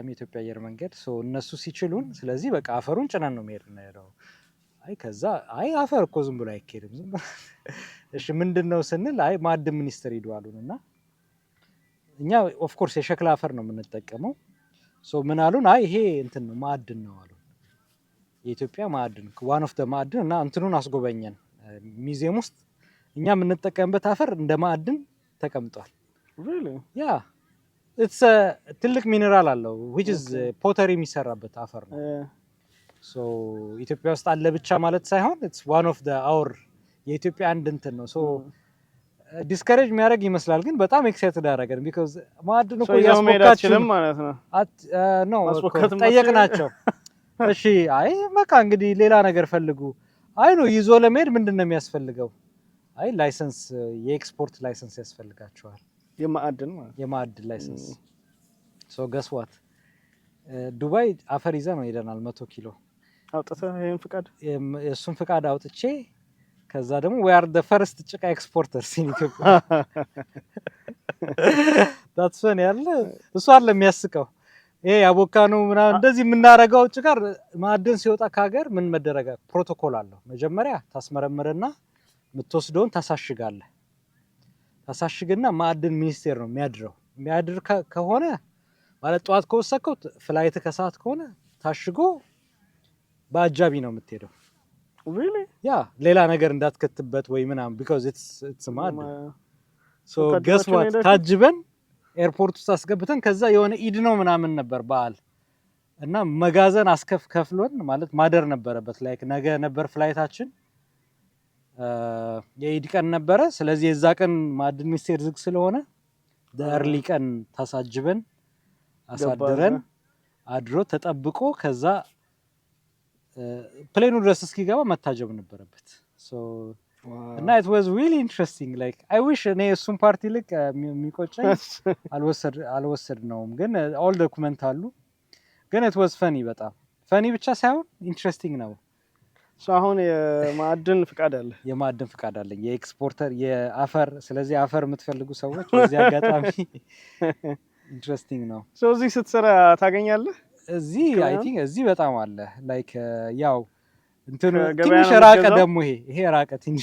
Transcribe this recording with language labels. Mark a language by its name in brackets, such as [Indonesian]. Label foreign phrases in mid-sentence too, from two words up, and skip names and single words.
[Amharic] ኢትዮጵያ አየር መንገድ ሶ እነሱ ሲችሉን ስለዚህ በቃ አፈሩን ጭነን ነው የምሄድነው። ከዛ አፈር እኮ ዝም ብሎ አይኬድም ዝም እሺ ምንድነው ስንል ማዕድን ሚኒስትር ሄዱ አሉንና እኛ [English] of course [Amharic] የሸክላ አፈር ነው የምንጠቀመው። ሶ ምን አሉን ይሄ እንትን ነው ማዕድን ነው አሉን የኢትዮጵያ ማዕድን [English] one of the [Amharic] ማዕድን እና እንትኑን አስጎበኘን ሙዚየም ውስጥ እኛ የምንጠቀምበት አፈር እንደ ማዕድን ተቀምጧል። [English] really [Amharic] ያ it's ትልቅ ሚነራል አለው [English] which is [Amharic] ፖተሪ የሚሰራበት አፈር ነው። ሶ ኢትዮጵያ ውስጥ አለ ብቻ ማለት ሳይሆን [English] it's one of the our [Amharic] የኢትዮጵያ አንድ እንትን ነው። ሶ ዲስከሬጅ የሚያደርግ ይመስላል ግን በጣም ኤክሳይትድ አደረገን ቢኮዝ ማዕድን እኮ ያስፎካችንም ማለት ነው ነው ጠየቅናቸው። እሺ በቃ እንግዲህ ሌላ ነገር ፈልጉ ነው ይዞ ለመሄድ ምንድነው የሚያስፈልገው? ላይሰንስ የኤክስፖርት ላይሰንስ ያስፈልጋቸዋል የማዕድን ላይሰንስ። ሶ [English] guess what [Amharic] ዱባይ አፈር ይዘ ነው ሄደናል 100 ኪሎ አውጥተህ ይሄን ፍቃድ የሱን ፍቃድ አውጥቼ ከዛ ደግሞ [English] we are the first [Amharic] ጭቃ ኤክስፖርተርስ [English] in Ethiopia that's funny [Amharic] ያለ እሱ አለ የሚያስቀው ይሄ አቮካዶ ምናምን እንደዚህ የምናረጋው ጭቃ ማዕድን ሲወጣ ከሀገር ምን መደረጋ ፕሮቶኮል አለው። መጀመሪያ ታስመረምርና የምትወስደውን ታሳሽግና ማዕድን ሚኒስቴር ነው የሚያድር ከሆነ ማለት ጠዋት ከወሰከው ፍላይት ከሰዓት ከሆነ ታሽጎ በአጃቢ ነው የምትሄደው። [English] really [Amharic] ያ ሌላ ነገር እንዳትከትበት ወይ ምናምን [English] because it's [Amharic] ማዕድን [English] so guess what [Amharic] ታጅበን ኤርፖርት ውስጥ አስገብተን ከዛ የሆነ ኢድ ነው ምናምን ነበር በዓል እና መጋዘን ከፍሎን ማለት ማደር ነበረበት ላይክ ነገ ነበር ፍላይታችን የኢድ ቀን ነበረ። ስለዚህ የዛ ቀን ማዕድን ሚኒስቴር ዝግ ስለሆነ ደርሊ ቀን ታሳጅበን አሳድረን አድሮ ተጠብቆ ከዛ ፕሌኑ ድረስ እስኪገባ መታጀብ ነበረበት። ሶ እና [English] it was really interesting like I wish [Amharic] እኔ እሱን ፓርቲ ልክ የሚቆጨኝ አልወሰድነውም ግን [English] all document [Amharic] አሉ ግን [English] it was funny [Amharic] በጣም funny ብቻ ሳይሆን interesting ነው። አሁን የማዕድን ፍቃድ አለ? የማዕድን ፍቃድ አለኝ የኤክስፖርተር የአፈር። ስለዚህ አፈር የምትፈልጉ ሰዎች በዚህ አጋጣሚ ኢንትረስቲንግ ነው። እዚህ ስትሰራ ታገኛለህ? እዚህ [English] I think [Amharic] እዚህ በጣም አለ ላይክ ያው እንትኑ ትንሽ ራቀ ደግሞ ይሄ ራቀ ትንሽ